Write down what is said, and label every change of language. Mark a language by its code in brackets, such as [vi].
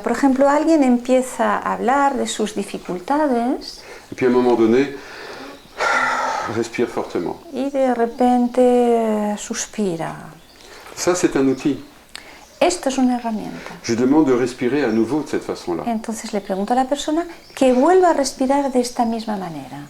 [es] Por ejemplo, alguien empieza a hablar de sus dificultades. [fr] Et puis à un moment donné, respire fortement. [es] Y de repente suspira. [fr] Ça, c'est un outil. [es] Esto es una herramienta. [fr] Je demande de respirer à nouveau de cette façon-là. [es] Entonces le pregunto a la persona que vuelva a respirar de esta misma manera.